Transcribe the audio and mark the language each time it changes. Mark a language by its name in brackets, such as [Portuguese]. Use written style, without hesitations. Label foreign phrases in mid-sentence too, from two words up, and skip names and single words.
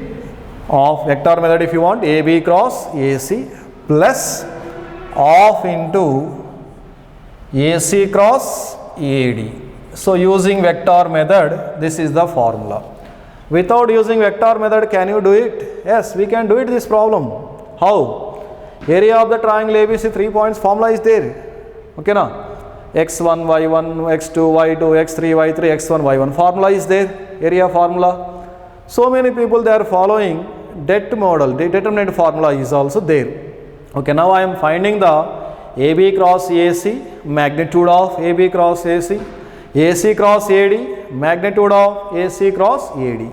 [English] Of vector method if you want, AB cross AC plus half into AC cross AD. So using vector method, this is the formula. Without using vector method, can you do it? Yes, we can do it, this problem. How? Area of the triangle ABC, 3 points, formula is there. Okay na? x1, y1, x2, y2, x3, y3, x1, y1. Formula is there, area formula. So many people, they are following det model, the determinant formula is also there. Okay, now I am finding the AB cross AC, magnitude of AB cross AC, AC cross AD, magnitude of AC cross AD.